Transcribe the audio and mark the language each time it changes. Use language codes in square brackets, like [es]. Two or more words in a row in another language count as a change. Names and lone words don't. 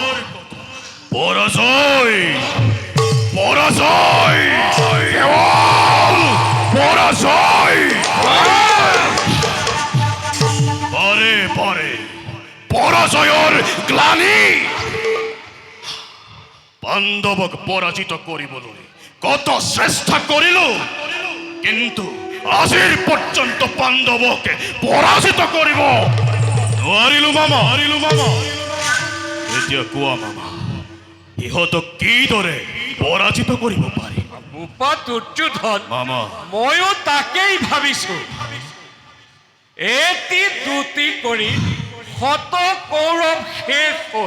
[bn] পরাজয় পরাজয় কেবল পরাজয়। পরে পরে পরাজয়ের গ্লানি। [as] পাণ্ডবক পরাজিত করিবলৈ কত চেষ্টা করিল, কিন্তু আজিৰ পৰ্যন্ত পাণ্ডবকে পৰাজিত কৰিব নোৱাৰিলো মামা। এতিয়া কোৱা মামা, ইহঁতক কিদৰে পৰাজিত কৰিব পাৰি? দুৰ্যোধন মামা, ময়ো তাকেই ভাবিছো। এটি দুটি কৰি শত কৌৰৱ শেষ হল।